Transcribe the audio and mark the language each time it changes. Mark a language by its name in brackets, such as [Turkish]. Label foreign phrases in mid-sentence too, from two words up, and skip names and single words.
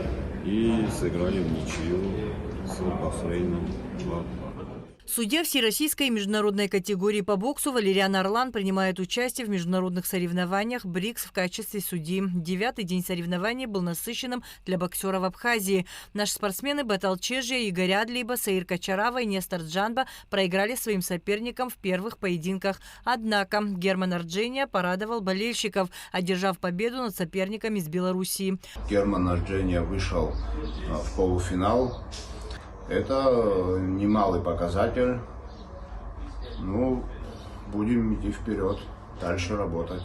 [Russian] И сыграли в ничью с Бахрейном 2-2. Судья всероссийской и международной категории по боксу Валериан Орлан принимает участие в международных соревнованиях БРИКС в качестве судьи. 9-й день соревнований был насыщенным для боксеров Абхазии. Наши спортсмены Батал Чежья, Игорь Адлиба, Саир Качарава и Нестор Джанба проиграли своим соперникам в первых поединках. Однако Герман Арджения порадовал болельщиков, одержав победу над соперниками из Белоруссии. Герман Арджения вышел в полуфинал. Это немалый показатель. Ну, будем идти вперед, дальше работать.